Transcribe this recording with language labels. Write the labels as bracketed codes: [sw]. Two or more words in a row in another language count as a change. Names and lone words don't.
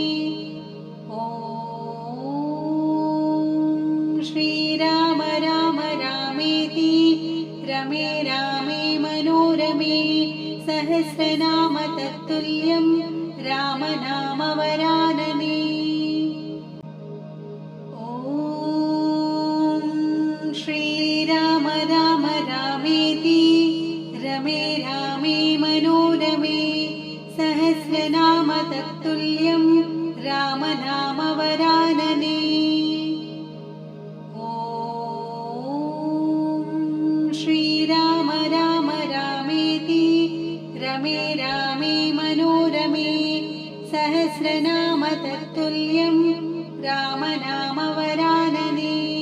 [sa] ശ്രീരാമ രാമ രാമേതി രമേ രാമേ മനോരമേ സഹസ്രനാമ തത്തുല്യം രാമനാമവരാനനേ. ശ്രീരാമ रामेति रमे रामे मनोरमे सहस्रनाम तत्तुल्यं रामनामवरानने। ॐ श्रीराम राम रामेति रमे रामे मनोरमे सहस्रनाम तत्तुल्यं रामनामवरानने।